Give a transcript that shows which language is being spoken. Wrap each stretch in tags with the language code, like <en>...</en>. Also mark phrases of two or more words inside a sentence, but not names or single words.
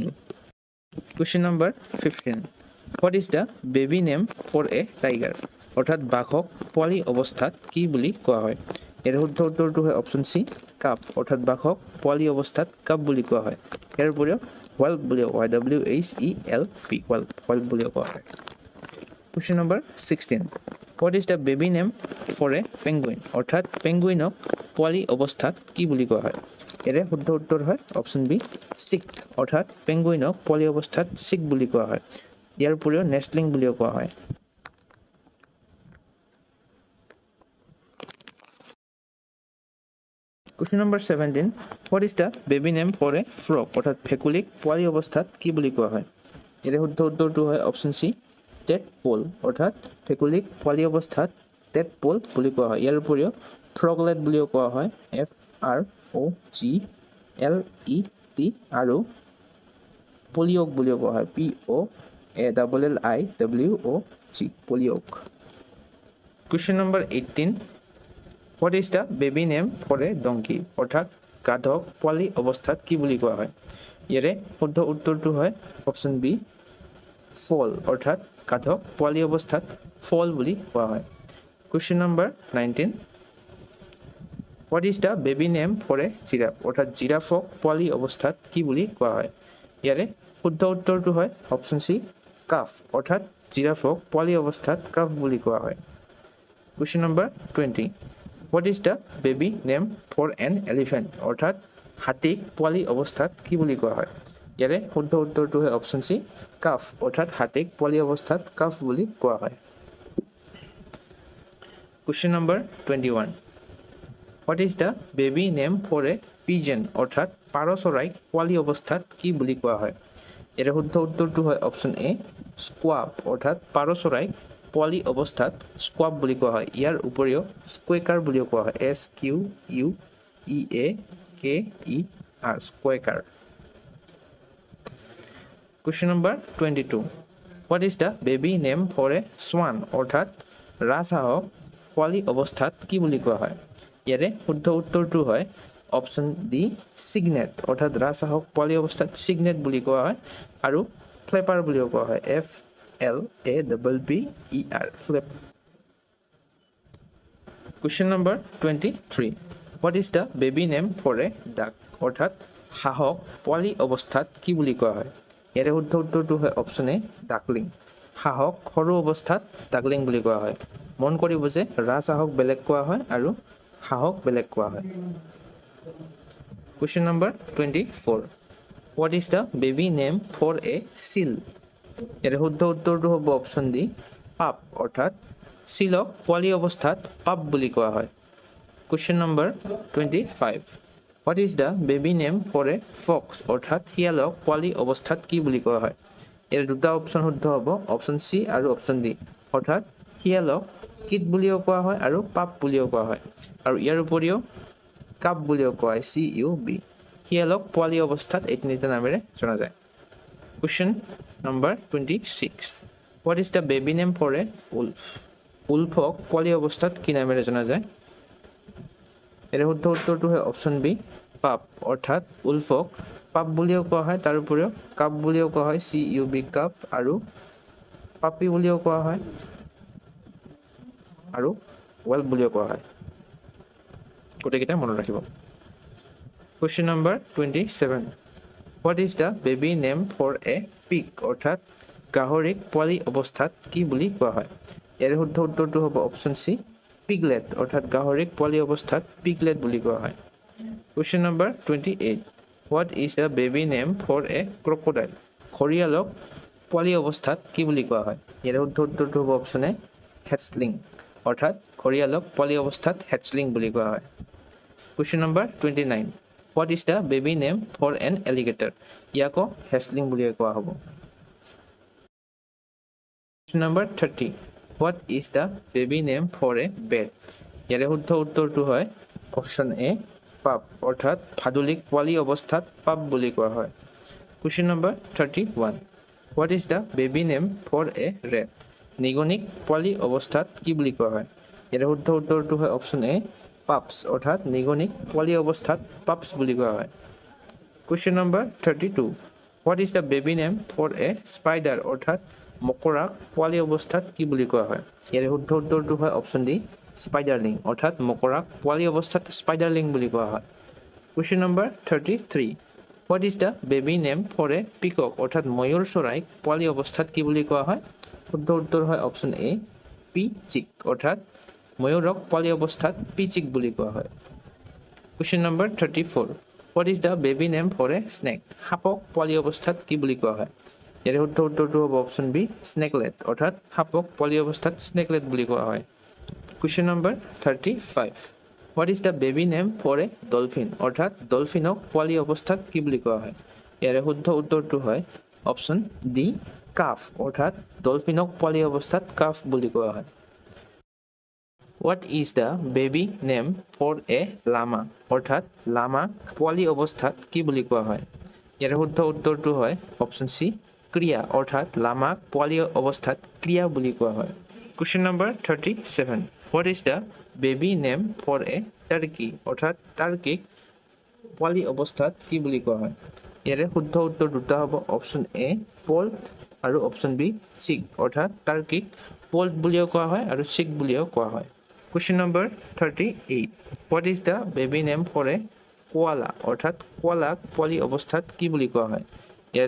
<en>Question number 15, What is the baby name for a tiger,</en> <as>অৰ্থাৎ বাঘক পোৱালি অৱস্থাত কি বুলি কোৱা হয়? ইয়াৰ শুদ্ধ উত্তৰটো হয়</as> <en>Option C,</en> <as>কাপ, অৰ্থাৎ বাঘক পোৱালি অৱস্থাত কাপ বুলি কোৱা হয়। ইয়াৰ উপৰিও whelp বুলিও কোৱা হয়</as> <en>WHELP whelp</en> <as>বুলিও কোৱা হয়</as> <en>Question number 16 What is the baby name for a penguin</en> <as>অৰ্থাৎ পেঙ্গুইনক পোৱালি অৱস্থাত কি বুলি কোৱা হয় এৰে শুদ্ধ উত্তৰ হয়</as> <en>Option B chick</en> <as>অৰ্থাৎ পেঙ্গুইনক পোৱালি অৱস্থাত চিক বুলি কোৱা হয় ইয়াৰ উপৰিও নেষ্টলিং বুলিও কোৱা হয়</as> <en>Question number 17 What is the baby name for a frog</en> <as>অৰ্থাৎ ভেকুলীক পোৱালি অৱস্থাত কি বুলি কোৱা হয় এৰে শুদ্ধ উত্তৰটো হয়</as> <en>Option C tadpole</en> <as>অৰ্থাৎ ভেকুলীক পোৱালি অৱস্থাত টেডপোল বুলি কোৱা হয় ইয়াৰ উপৰিও ফ্ৰগলেট বুলিও কোৱা হয় FROGLET আৰু পলিওক বুলিও কোৱা হয়</as> <en>POLLIWOG polliwog Question number 18 What is the baby name for a donkey</en> <as>অৰ্থাৎ গাধক পোৱালি অৱস্থাত কি বুলি কোৱা হয় ইয়াৰে শুদ্ধ উত্তৰটো হয়</as> <en>Option B foal</en> <as>অৰ্থাৎ গাধক পোৱালি অৱস্থাত ফল বুলি কোৱা হয়</as> <en>Question number 19 What is the baby name for a giraffe</en> <as>অৰ্থাৎ জিৰাফক পোৱালি অৱস্থাত কি বুলি কোৱা হয় ইয়াৰে শুদ্ধ উত্তৰটো হয়</as> <en>Option C calf</en> <as>অৰ্থাৎ জিৰাফক পোৱালি অৱস্থাত কাফ বুলি কোৱা হয়</as> <en>Question number 20 What is the baby name for an elephant</en> <as>অৰ্থাৎ হাতীক পোৱালি অৱস্থাত কি বুলি কোৱা হয় ইয়াৰে শুদ্ধ উত্তৰটো হয়</as> <en>Option C calf</en> <as>অৰ্থাৎ হাতীক পোৱালি অৱস্থাত কাফ বুলি কোৱা হয়</as> <en>Question number 21 What is the baby name for a pigeon</en> <as>অৰ্থাৎ পাৰ চৰাইক পোৱালি অৱস্থাত কি বুলি কোৱা হয় ইয়াৰে শুদ্ধ উত্তৰটো হয়</as> <en>Option A squab</en> <as>অৰ্থাৎ পাৰ চৰাইক পোৱালি অৱস্থাত স্কুৱাপ বুলি কোৱা হয় ইয়াৰ উপৰিও স্কুৱেকাৰ বুলিও কোৱা হয়</as> <en>SQUEAKER squeaker Question number 22 What is the baby name for a swan</en> <as>অৰ্থাৎ ৰাজহাঁহক পোৱালি অৱস্থাত কি বুলি কোৱা হয় ইয়াৰে শুদ্ধ উত্তৰটো হয়</as> <en>Option D cygnet</en> <as>অৰ্থাৎ ৰাজহাঁহক পোৱালি অৱস্থাত সিগনেট বুলি কোৱা হয় আৰু ফ্লেপাৰ বুলিও কোৱা হয়</as> <en>FLAPPER flap Question number 23 What is the baby name for a duck</en> <as>অৰ্থাৎ হাঁহক পোৱালি অৱস্থাত কি বুলি কোৱা হয় ইয়াৰে শুদ্ধ উত্তৰটো হয়</as> <en>Option A duckling</en> <as>হাঁহক সৰু অৱস্থাত ডাকলিং বুলি কোৱা হয় মন কৰিব যে ৰাজহাঁহক বেলেগ কোৱা হয় আৰু হাঁহক বেলেগ কোৱা হয়</as> <en>Question number 24 What is the baby name for a seal</en> <as>ইয়াৰে শুদ্ধ উত্তৰটো হ'ব</as> <en>Option D pup</en> <as>অৰ্থাৎ সিলক পোৱালি অৱস্থাত পাপ বুলি কোৱা হয়</as> <en>Question number 25 What is the baby name for a fox</en> <as>অৰ্থাৎ শিয়ালক পোৱালি অৱস্থাত কি বুলি কোৱা হয় ইয়াৰ দুটা অপচন শুদ্ধ হ'ব</as> <en>Option C</en> <as>আৰু</as> <en>Option D</en> <as>অৰ্থাৎ শিয়ালক কিট বুলিও কোৱা হয় আৰু পাপ বুলিও কোৱা হয় আৰু ইয়াৰ উপৰিও কাপ বুলিও কোৱা হয় CUB শিয়ালক পোৱালি অৱস্থাত এই তিনিটা নামেৰে জনা যায়</as> <en>Question number 26 What is the baby name for a wolf</en> <as>উল্ফক পোৱালি অৱস্থাত কি নামেৰে জনা যায় এর শুদ্ধ উত্তৰটো হয়</as> <en>Option B pup</en> <as>অৰ্থাৎ উল্ফক পাপ বুলিও কোৱা হয় তাৰ উপৰিও কাপ বুলিও কোৱা হয়</as> <en>CUB cub</en> <as>আৰু পাপি বুলিও কোৱা হয় আৰু ওয়েল বুলিও কোৱা হয় গোটেইকেইটা মনত ৰাখিব</as> <en>Question number 27 What is the baby name for a pig</en> <as>অৰ্থাৎ গাহৰিক পোৱালি অৱস্থাত কি বুলি কোৱা হয় ইয়াৰ শুদ্ধ উত্তৰটো হ'ব</as> <en>Option C piglet</en> <as>অৰ্থাৎ গাহৰিক পোৱালি অৱস্থাত পিগলেট বুলি কোৱা হয়</as> <en>Question number 28 What is the baby name for a crocodile</en> <as>ঘৰিয়ালক পোৱালি অৱস্থাত কি বুলি কোৱা হয় ইয়াৰ শুদ্ধ উত্তৰটো হ'ব</as> <en>Option A hatchling</en> <as>অৰ্থাৎ ঘৰিয়ালক পোৱালি অৱস্থাত হেটছলিং বুলি কোৱা হয়</as> <en>Question number 29 What is the baby name for an alligator</en> <as>ইয়াকো হেটছলিং বুলি কোৱা হ'ব</as> <en>Question number 30 What is the baby name for a bat</en> <as>ইয়াৰ শুদ্ধ উত্তৰটো হয়</as> <en>Option A pup</en> <as>অৰ্থাৎ ভাদুলিক পোৱালি অৱস্থাত পাপ বুলি কোৱা হয়</as> <en>Question number 31 What is the baby name for a rat</en> <as>নিগনিক পোৱালি অৱস্থাত কি বুলি কোৱা হয় ইয়াৰ শুদ্ধ উত্তৰটো হয়</as> <en>Option A pups</en> <as>অৰ্থাৎ নিগনিক পোৱালি অৱস্থাত পাপস বুলি কোৱা হয়</as> <en>Question number 32 What is the baby name for a spider</en> <as>অৰ্থাৎ মকৰাক পোৱালি অৱস্থাত কি বুলি কোৱা হয় ইয়াৰ শুদ্ধ উত্তৰটো হয়</as> <en>Option D</en> <as>স্পাইডাৰলিং অৰ্থাৎ মকৰাক পোৱালি অৱস্থাত স্পাইডাৰলিং বুলি কোৱা হয়</as> <en>Question number 33 What is the baby name for a peacock</en> <as>অৰ্থাৎ ময়ূৰ চৰাইক পোৱালি অৱস্থাত কি বুলি কোৱা হয় শুদ্ধ উত্তৰ হয়</as> <en>Option A peachick</en> <as>অৰ্থাৎ ময়ূৰক পোৱালি অৱস্থাত পিচিক বুলি কোৱা হয়</as> <en>Question number 34 What is the baby name for a snake</en> <as>সাপক পোৱালি অৱস্থাত কি বুলি কোৱা হয় ইয়াৰে শুদ্ধ উত্তৰটো হ'ব</as> <en>Option B snakelet</en> <as>অৰ্থাৎ সাপক পোৱালি অৱস্থাত স্নেকলেট বুলি কোৱা হয়</as> <en>Question number 35 What is the baby name for a dolphin</en> <as>অৰ্থাৎ ডলফিনক পোৱালি অৱস্থাত কি বুলি কোৱা হয় ইয়াৰে শুদ্ধ উত্তৰটো হয়</as> <en>Option D calf</en> <as>অৰ্থাৎ ডলফিনক পোৱালি অৱস্থাত কাফ বুলি কোৱা হয়</as> <en>What is the baby name for a llama</en> <as>অৰ্থাৎ লামাক পোৱালি অৱস্থাত কি বুলি কোৱা হয় ইয়াৰে শুদ্ধ উত্তৰটো হয়</as> <en>Option C cria</en> <as>অৰ্থাৎ লামাক পোৱালি অৱস্থাত ক্ৰিয়া বুলি কোৱা হয়</as> <en>Question number 37 What is the baby name for a turkey</en> <as>অৰ্থাৎ টাৰ্কিক পোৱালি অৱস্থাত কি বুলি কোৱা হয় ইয়াৰে শুদ্ধ উত্তৰ দুটা হ'ব</as> <en>Option A poult</en> <as>আৰু</as> <en>Option B chick</en> <as>অৰ্থাৎ টাৰ্কিক পল্ট বুলিও কোৱা হয় আৰু চিক বুলিও কোৱা হয়</as> <en>Question number 38 What is the baby name for a koala</en> <as>অৰ্থাৎ কোৱালাক পোৱালি অৱস্থাত কি বুলি কোৱা হয় ইয়াৰে</as>